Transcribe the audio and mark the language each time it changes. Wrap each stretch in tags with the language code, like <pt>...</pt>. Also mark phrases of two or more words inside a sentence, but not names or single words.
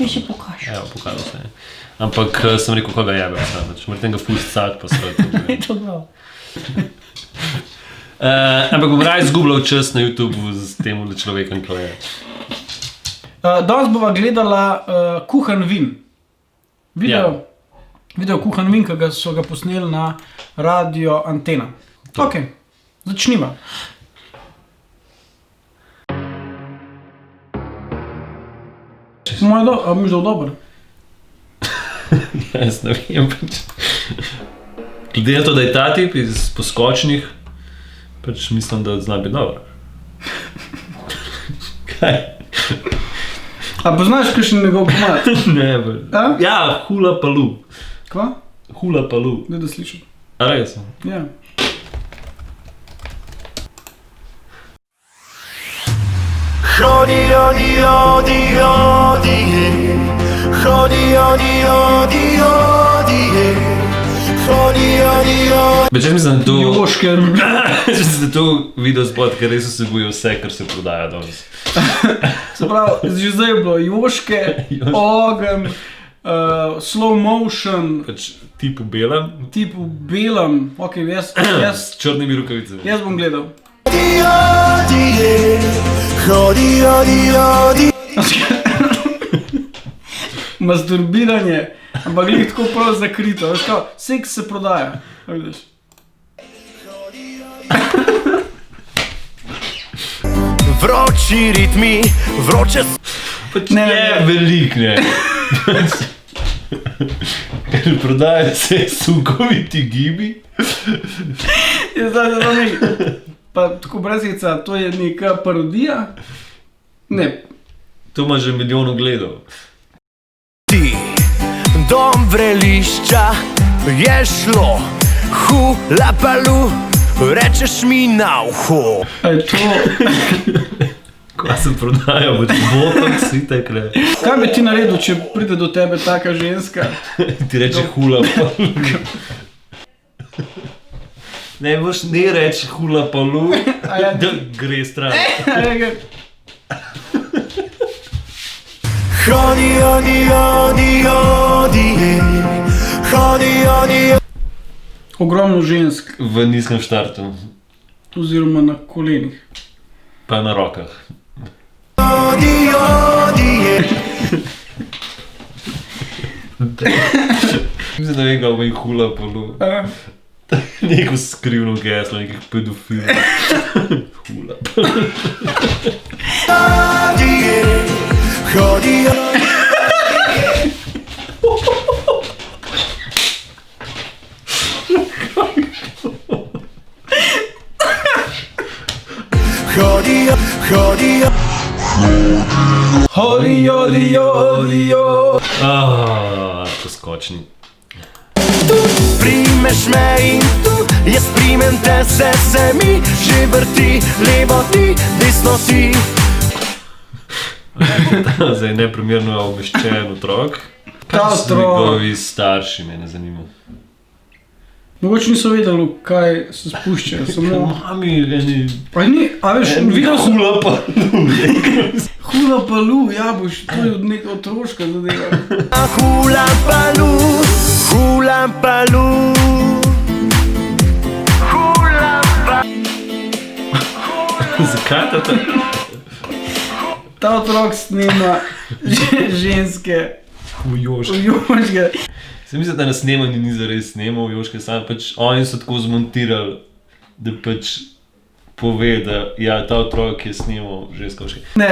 <sl>Ti še pokažeš. Evo, pokažal se je. Ampak sem rekel, koga jebe psa, pač moram tega ful scat pa srati. Je to prav. Ampak bom raj izgubljal čas na YouTubeu z tem človekom, ko je. Danes bova gledala kuhan vin. Video kuhan vin, ki so ga posneli na Radio Antena. Ok, začniva. A mi že dober? Jaz ne vem pač. Glede na to, da je ta tip iz Poskočnih, pač mislim, da zna biti dobro. Kaj? A poznaš kakšen njegov komad? Ne, bolj. Ja, Hula Palu. Kva? Hula Palu. Ne da slišam. A res? Ja. Hodi, odi, odi, odi, hodi, odi, odi, odi, hodi, odi, odi. Beč, jaz mislim, da to... Joške. Mislim, da to video spot, ker res vsebuje vse, kar se prodaja danes. Se pravi, že zdaj je bilo Joške, ogenj,</sl> <en>slow motion.</en> <sl>Pač tip v belem. Tip v belem. Ok, jaz... S črnimi rukavicami. Jaz bom gledal. Odi, odi, hodi, odi, odi. Masturbiranje, ampak glih tako prav zakrito. Veš kao, seks se prodaja. Vidiš? Vroči ritmi, vroče... Pač je velik, ne. Ker prodajajo se sunkoviti gibi. Je zdaj zelo nekaj. Pa tako brezhica, to je neka parodija? Ne. To ima že milijon ogledov. Ti, dom vrelišča, je šlo, hula palu, rečeš mi na uho. A je to... Ko se prodajo, boč botox in takle. Kaj bi ti naredil, če pride do tebe taka ženska? Ti reče hula palu. Ne boš ne reči hula palu, da gre stran. Hodi, odi, odi, odi, hodi, odi. Ogromno žensk, V nizkem štartu, oziroma na kolenih. pa na rokah. Odi, odi, Mislim, da vem, kako je hula palu. Neko skrivno geslo, nekih pedofilov. Hula palu. odi, hodi, hodi, hodi, Hodi, jodi, jodi, jodi. Poskočni. primeš me in tu, jaz primem te, se mi že vrti, levo ti, desno ti. Zdaj neprimerno obveščen otrok. Ta Kaj so otrok. njegovi starši, mene zanima. Mogoče niso vedeli, kaj se spuščajo, samo... Mami, eni... Pa ni, a veš, videl sem... Hula palu. Hula palu, ja boš, to je neka otroška zadeva. Hula palu, hula palu. Hula palu. Zakaj ta? Ta otrok snema ženske Joške. Joške. Se mislim, da na snemanju ni zares snemal Joške sam, pač oni so tako zmontirali, da pač pove, da ja, ta otrok je snemal ženske Joške.</sl>